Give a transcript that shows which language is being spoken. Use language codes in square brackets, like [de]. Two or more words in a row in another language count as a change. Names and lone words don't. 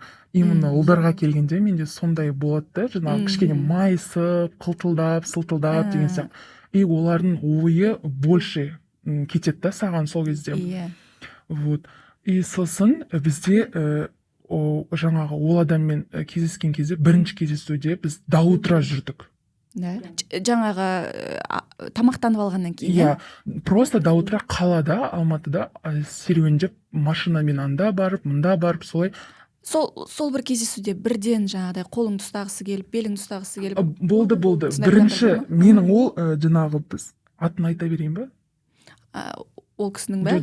[kk] Именно ұлдарға келгенде менде сондай болады да, жаңағы кішкене майысып, қылтылдап, сылтылдап деген сияқты. И олардың ойы больше кетеді да саған сол кезде. Вот. И сосын бізде жаңағы ол адаммен кездескен кезде, бірінші кездесуде біз [ru] до утра [kk] жүрдік. Жаңағы тамақтанып алғаннан кейін. [ru] Просто до утра [kk] қалада, Алматыда серуендеп, машинамен анда барып, мында барып, солай. Сол бір кездесуде бірден жаңағыдай қолыңды ұстағысы келіп, беліңді ұстағысы келіп. Болды. Бірінші менің ол жаңағы біз атын айта берейін ба? Ол кісінің бе?